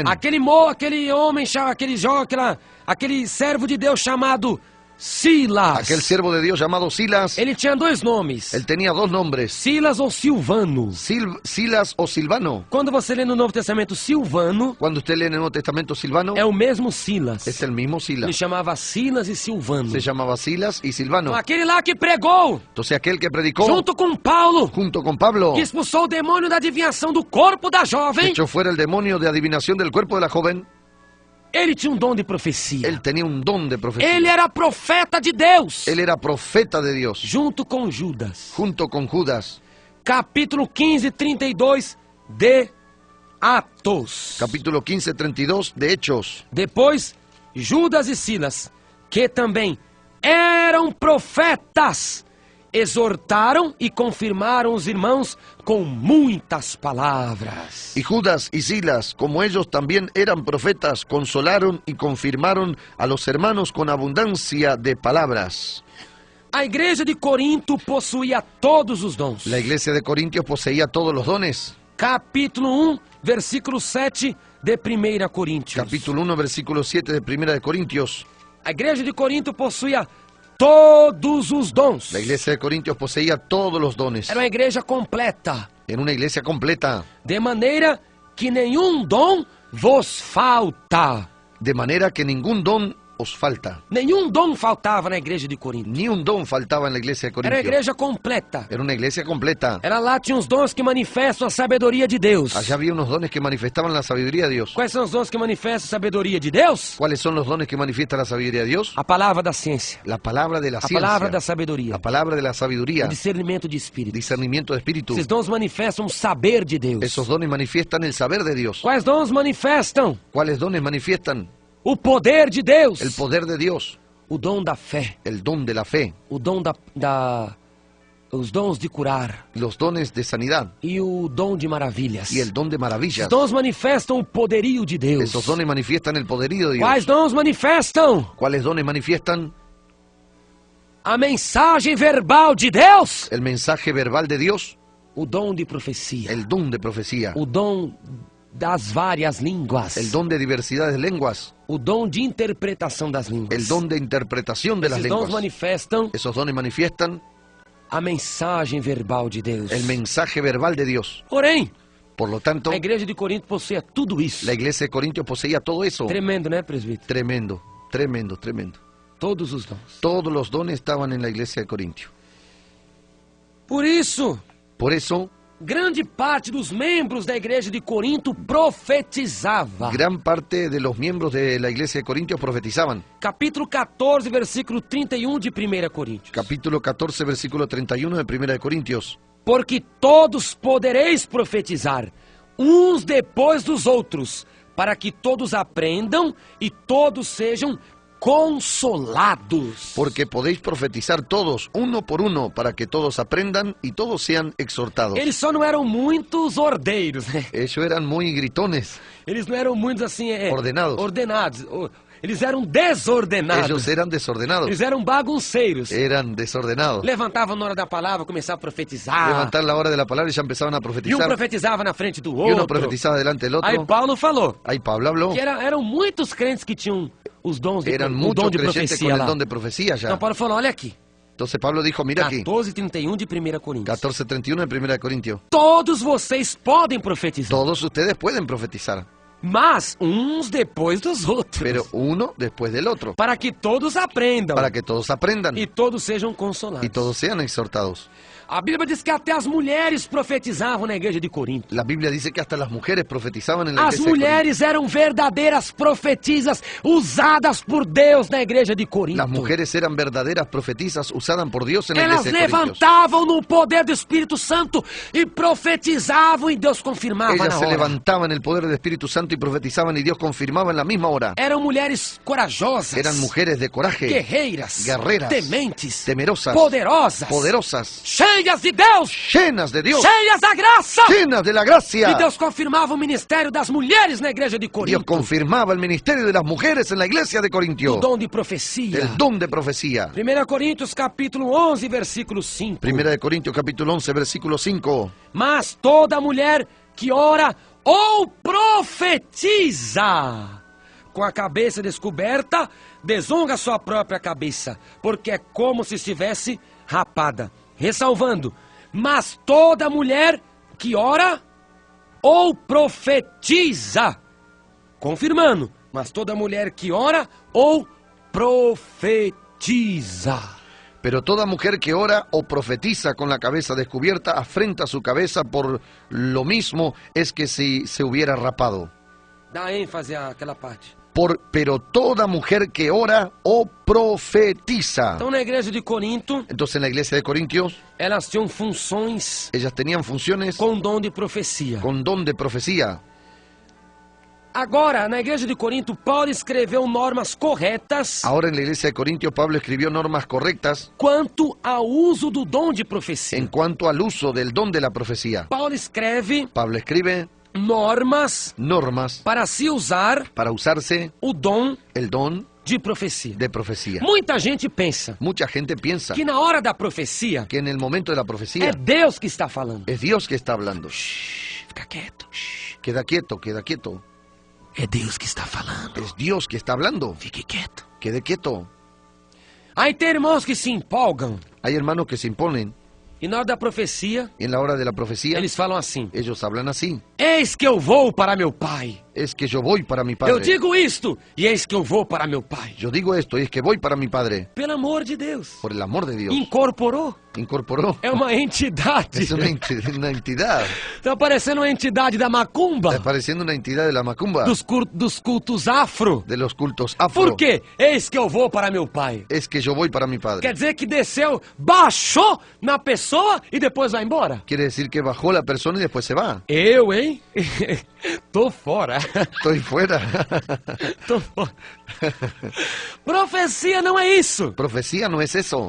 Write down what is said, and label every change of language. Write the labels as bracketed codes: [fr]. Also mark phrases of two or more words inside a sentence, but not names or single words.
[pt] Aquele homem, aquele servo de Deus chamado Silas. [es] Aquel siervo de Dios llamado Silas, [pt] Ele tinha dois nomes. [es] él tenía dos nombres, [pt] Silas ou Silvano. [es] Silas o Silvano. [pt] Quando você lê no Novo Testamento Silvano, [es] Cuando usted lee en el Nuevo Testamento Silvano, [pt] é o mesmo Silas. [es] es el mismo [pt] Ele Silas. chamava Silas e Silvano. [es] Se llamaba Silas y Silvano. [pt] Então, aquele lá que pregou, [es] Entonces aquel que predicó [pt] junto com Paulo, [es] junto con Pablo, [pt] que expulsou o demônio da adivinhação do corpo da jovem, [es] echó fuera el demonio de adivinación del cuerpo de la joven, [pt] ele tinha um dom de profecia. [es] él tenía un don de profecía. [pt] Ele era profeta de Deus, [es] Él era profeta de Dios, [pt] junto com Judas. [es] junto con Judas. [pt] Capítulo 15, 32 de Atos. [es] Capítulo 15, 32 de Hechos. [pt] Depois, Judas e Silas, que também eram profetas, exortaram e confirmaram os irmãos com muitas palavras. [es] Y Judas y Silas, como ellos también eran profetas, consolaron y confirmaron a los hermanos con abundancia de palabras. [pt] A igreja de Corinto possuía todos os dons. [es] La iglesia de Corintios poseía todos los dones. [pt] Capítulo 1, versículo 7 de 1 Coríntios. [es] Capítulo 1, versículo 7 de 1 de Corintios. [pt] A igreja de Corinto possuía todos os dons. [es] La iglesia de Corintios poseía todos los dones. [pt] Era uma igreja completa, [es] En una iglesia completa. [pt] de maneira que nenhum dom vos falta. [es] De manera que ningún don os falta. [pt] Nenhum dom faltava na igreja de Corinto. [es] Ni un don faltaba en la iglesia de [pt] Era uma [es] Corintios. [pt] igreja completa. [es] Era una iglesia completa. [pt] Era lá, tinha os dons que manifestam a sabedoria de Deus. [es] Allá había unos dones que manifestaban la sabiduría de Dios. [pt] Quais são os dons que manifestam a sabedoria de Deus? [es] ¿Cuáles son los dones que manifiesta la sabiduría de Dios? [pt] A palavra da ciência, [es] La palabra de la [pt] a palavra da [es] ciencia, [pt] sabedoria, [es] la palabra de la [pt] o [es] sabiduría, [pt] discernimento de espírito. [es] discernimiento de espíritu. [pt] Esses dons manifestam o saber de Deus. [es] Esos dones manifiestan el saber de Dios. [pt] Quais dons manifestam? [es] ¿Cuáles dones manifiestan? [pt] O poder de Deus. [es] El poder de Dios, [pt] O dom da fé. [es] el don de la fe, [pt] O dom os dons de curar. [es] los dones de sanidad [pt] E o dom de maravilhas. [es] y el don de [pt] Esses [es] maravillas. [pt] dons manifestam o poderio de Deus. [es] Esos dones manifiestan el poderío de [pt] Quais [es] Dios. [pt] dons manifestam? [es] ¿Cuáles dones manifiestan? [pt] A mensagem verbal de Deus. [es] El mensaje verbal de Dios, [pt] O dom de profecia. [es] el don de profecía, [pt] O dom das várias línguas. [es] el don de diversidad de lenguas, [pt] O dom de interpretação das línguas. [es] el don de interpretación de las [pt] Esses dons [es] lenguas. [pt] manifestam [es] Esos dones manifiestan [pt] a mensagem verbal de Deus. [es] el mensaje verbal de Dios. [pt] Porém, [es] Por lo tanto, [pt] a igreja de Corinto possuía tudo isso. [es] la iglesia de Corintios poseía todo eso. [pt] Tremendo, né, presbítero? Tremendo, tremendo, tremendo. Todos os dons. [es] Todos los dones estaban en la iglesia de Corintios. [pt] Por isso, [es] Por eso, [pt] grande parte dos membros da igreja de Corinto profetizava. [es] gran parte de los miembros de la iglesia de Corintios profetizaban. [pt] Capítulo 14, versículo 31 de 1 Coríntios. [es] Capítulo 14, versículo 31 de 1 de Corintios. [pt] Porque todos podereis profetizar, uns depois dos outros, para que todos aprendam e todos sejam consolados. [es] Porque podéis profetizar todos, uno por uno, para que todos aprendan y todos sean exhortados. [pt] Eles só não eram muitos ordeiros, né? [es] Ellos eran muy gritones. [pt] Eles não eram muitos assim... Ordenados. Ordenados. Eles eram desordenados. [es] Ellos eran desordenados. [pt] Eles eram bagunceiros. [es] Eran desordenados. [pt] Levantavam na hora da palavra, começavam a profetizar. [es] Levantar la hora de la palabra y ya empezaban a [pt] E um [es] profetizar. [pt] profetizava na frente do [es] Y uno [pt] outro. [es] profetizaba delante del [pt] Aí [es] otro. [pt] Paulo falou [es] Ahí Pablo habló. [pt] que eram muitos crentes que tinham os dons de, [es] Eran [pt] o [es] muchos [pt] dom de [es] creyentes [pt] profecia [es] con el [pt] lá. [es] don de profecía ya. [pt] Então Paulo falou, olha aqui, [es] Entonces Pablo dijo, mira aquí, [pt] 14:31 de 1 Coríntios. [es] 14:31 de 1 de Corintios. [pt] Todos vocês podem profetizar, [es] Todos ustedes pueden profetizar, [pt] mas uns depois dos outros. [es] pero uno después del otro, [pt] Para que todos aprendam [es] para que todos aprendan [pt] e todos sejam consolados. [es] y todos sean exhortados. [pt] A Bíblia diz que até as mulheres profetizavam na igreja de Corinto. [es] La Biblia dice que hasta las mujeres profetizaban en la [pt] As [es] iglesia de Corinto. [pt] mulheres eram verdadeiras profetisas usadas por Deus na igreja de Corinto. [es] Las mujeres eran verdaderas profetizas usadas por Dios en la [pt] Elas [es] iglesia de Corintios. [pt] levantavam no poder do Espírito Santo e profetizavam e Deus confirmava [es] Ellas [pt] na [es] se [pt] hora. [es] levantaban en el poder del Espíritu Santo pronto y profetizaban y Dios confirmaba en la misma hora. [pt] Eram mulheres corajosas, [es] Eran mujeres de coraje, [pt] guerreiras, [es] guerreras, [pt] tementes, [es] temerosas, [pt] poderosas, [es] poderosas, [pt] cheias de Deus, [es] llenas de Dios, [pt] cheias da graça. [es] llenas de la gracia. [pt] E Deus confirmava o ministério das mulheres na igreja de [es] Dios [pt] Corinto. [es] confirmaba el ministerio de las mujeres en la iglesia de [pt] O [es] Corintio. [pt] dom de profecia. [es] El don de profecía. [pt] 1 Coríntios capítulo 11, versículo 5. [es] Primera de Corintios capítulo 11, versículo 5. [pt] Mas toda mulher que ora ou profetiza com a cabeça descoberta, desonra sua própria cabeça, porque é como se estivesse rapada. Ressalvando, mas toda mulher que ora ou profetiza, confirmando, mas toda mulher que ora ou profetiza. [es] Pero toda mujer que ora o profetiza con la cabeza descubierta afrenta su cabeza por lo mismo es que si se hubiera rapado. [pt] Dá ênfase àquela parte. [es] Pero toda mujer que ora o profetiza. [pt] Então, na igreja de Corinto, [es] Entonces en la iglesia de Corintios, [pt] elas tinham funções [es] ellas tenían funciones [pt] com dom de profecia. [es] con don de profecía. [pt] Agora, na igreja de Corinto, Paulo escreveu normas corretas [es] Ahora en la iglesia de Corintios, Pablo escribió normas correctas [pt] quanto ao uso do dom de profecia. [es] en cuanto al uso del don de la profecía. [pt] Paulo escreve [es] Pablo escribe [pt] normas [es] normas [pt] para se usar [es] para usarse [pt] o dom [es] el don [pt] de profecia. [es] de profecía. [pt] Muita gente pensa [es] Mucha gente piensa [pt] que na hora da profecia [es] que en el momento de la profecía [pt] é Deus que está falando. [es] es Dios que está hablando. [pt] Fica quieto. [es] Queda quieto, queda quieto. [pt] É Deus que está falando. [es] Es Dios que está hablando. [pt] Fique quieto. [es] Quede quieto. [pt] Aí tem irmãos que se empolgam [es] Hay hermanos que se imponen [pt] e na hora da profecia [es] y en la hora de la profecía [pt] eles falam assim: [es] ellos hablan así. [pt] eis que eu vou para meu pai. [es] Es que yo voy para mi [pt] Eu [es] padre. [pt] digo isto e eis que eu vou para meu pai. [es] Yo digo esto y es que voy para mi padre. [pt] Pelo amor de Deus. [es] Por el amor de Dios. [pt] Incorporou. [es] Incorporó. [pt] É uma entidade. [es] Es una entidad. [pt] Tá parecendo uma entidade da macumba. [es] Está pareciendo una entidad de la macumba. [pt] Dos cultos afro. [es] De los cultos afro. [pt] Por quê? Eis que eu vou para meu pai. [es] Es que yo voy para mi padre. [pt] Quer dizer que desceu, baixou na pessoa e depois vai embora? [es] Quiere decir que bajó la persona y después se va. [pt] Eu, hein? Tô fora. [es] Estoy fuera. [pt] Tô fora. Profecia não é isso. [es] Profecía no es eso.